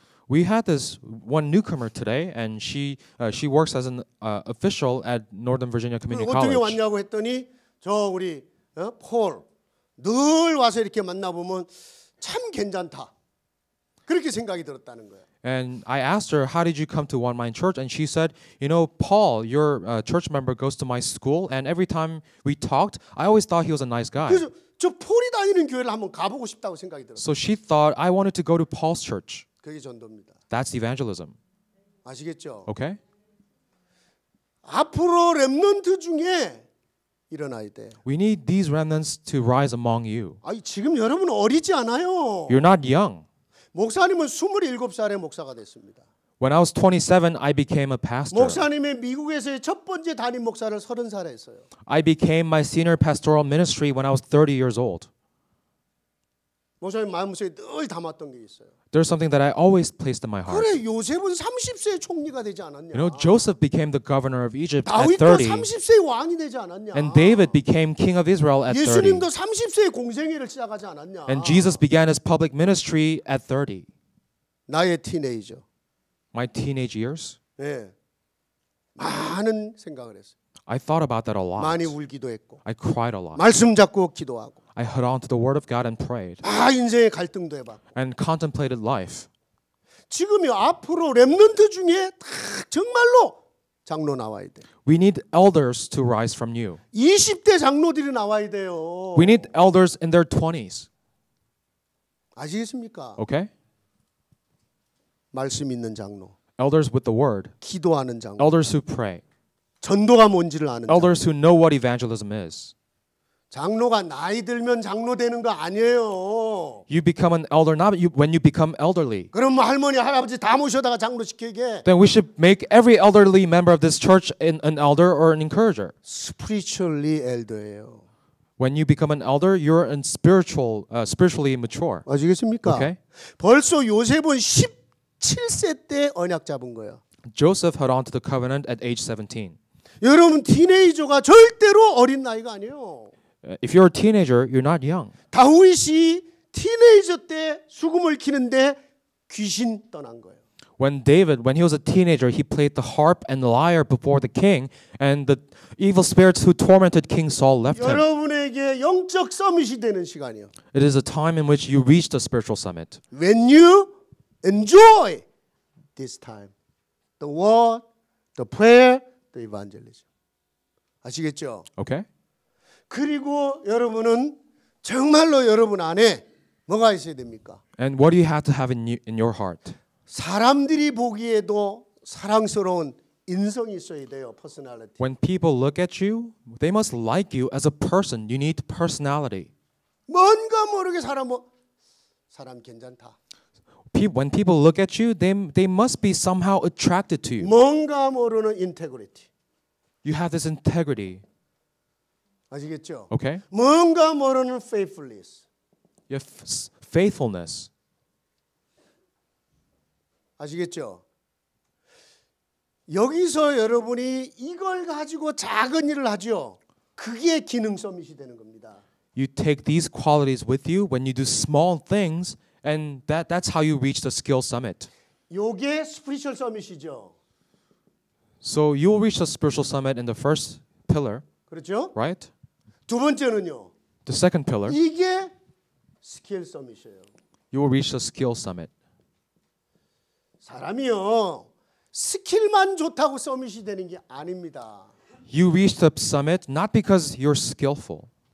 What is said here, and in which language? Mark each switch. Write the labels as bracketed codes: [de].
[en] We had this one newcomer today, and she works as an official at Northern Virginia Community [ko] 어떻게 [en] College. [ko] 왔냐고 했더니 저 우리 폴 늘 와서 이렇게 만나보면 참 괜찮다. 그렇게 생각이 들었다는 거예요. [en] And I asked her, how did you come to One Mind Church? And she said, you know, Paul, your church member, goes to my school, and every time we talked, I always thought he was a nice guy. [ko] 그래서 저 폴이 다니는 교회를 한번 가보고 싶다고 생각이 들었어요. [en] So she thought I wanted to go to Paul's church. [ko] 그게 전도입니다. [en] That's evangelism. [ko] 아시겠죠? [en] Okay? [ko] 앞으로 렘넌트 중에 일어나야 돼. [en] We need these remnants to rise among you. [ko] 지금 여러분 어리지 않아요. [en] You're not young. [ko] 목사님은 27살에 목사가 됐습니다. [en] When I was 27, I became a pastor. [ko] 목사님의 미국에서의 첫 번째 담임 목사를 30살에 했어요. [en] I became my senior pastoral ministry when I was 30 years old. [ko] 목사님 마음속에 늘 담았던 게 있어요. [en] There's something that I always placed in my heart. [ko] 그래 요셉은 30세에 총리가 되지 않았냐? [en] You know, Joseph became the governor of Egypt at [ko] 다윗도 [en] 30. [ko] 30세에 왕이 되지 않았냐? [en] And David became king of Israel at 30. [ko] 예수님도 30세에 공생애를 시작하지 않았냐? [en] And Jesus began his public ministry at 30. [ko] 나의 티네이저. [en] My teenage years, [ko] 네. 많은 생각을 했어요. [en] I thought about that a lot. [ko] 많이 울기도 했고. [en] I cried a lot. [ko] 말씀 잡고 기도하고. [en] I held on to the word of God and prayed [ko] 인생의 갈등도 해봤고. [en] and contemplated life. [ko] 지금이 앞으로 렘넌트 중에 다 정말로 장로 나와야 돼. [en] We need elders to rise from you. [ko] 20대 장로들이 나와야 돼요. [en] We need elders in their 20s. [ko] 아시겠습니까? [en] Okay? [ko] 말씀 있는 장로, [en] Elders with the word. [ko] 기도하는 장로, [en] Elders who pray. [ko] 전도가 뭔지를 아는 장로. [en] Elders who know what evangelism is. [ko] 장로가 나이 들면 장로 되는 거 아니에요. [en] You become an elder not when you become elderly. [ko] 그럼 뭐 할머니, 할아버지 다 모셔다가 장로 시키게. [en] Then we should make every elderly member of this church an elder or an encourager. spiritually elder예요. When you become an elder, you're spiritually mature. [ko] 아시겠습니까? [en] Okay? [ko] 벌써 요셉은 17세 때 언약 잡은 거예요. [en] Joseph held on to the covenant at age 17. [ko] 여러분 티네이저가 절대로 어린 나이가 아니에요. [en] If you're a teenager, you're not young. [ko] 다윗이 티네이저 때 수금을 키는데 귀신 떠난 거예요. [en] When he was a teenager, he played the harp and the lyre before the king, and the evil spirits who tormented King Saul left him. [ko] 여러분에게 영적 서밋이 되는 시간이에요. [en] It is a time in which you reach the spiritual summit. When you enjoy this time, the word, the prayer, the evangelism. [ko] 아시겠죠? [en] Okay? [ko] 그리고 여러분은 정말로 여러분 안에 뭐가 있어야 됩니까? [en] And what do you have to have in your heart? [ko] 사람들이 보기에도 사랑스러운 인성이 있어야 돼요. [en] personality. When people look at you, they must like you as a person. You need personality. [ko] 뭔가 모르게 사람 괜찮다. [en] When people look at you, they must be somehow attracted to you. [ko] 뭔가 모르는 integrity. [en] You have this integrity. [ko] 아시겠죠? [en] Okay? [ko] 뭔가 모르는 faithfulness. [en] You have faithfulness. [ko] 아시겠죠? 여기서 여러분이 이걸 가지고 작은 일을 하죠. 그게 기능 서밋이 되는 겁니다. [en] You take these qualities with you when you do small things, and that's how you reach the skill summit. [ko] 요게 스피리추얼 서밋이죠. [en] So you will reach the spiritual summit in the first pillar, [ko] 그렇죠? [en] right? [ko] 두 번째는요. [en] The second pillar, [ko] 이게 스킬 서밋이에요. [en] you will reach the skill summit. [ko] 사람이요. 스킬만 좋다고 서밋이 되는 게 아닙니다. [en] You reach the summit not because you're skillful.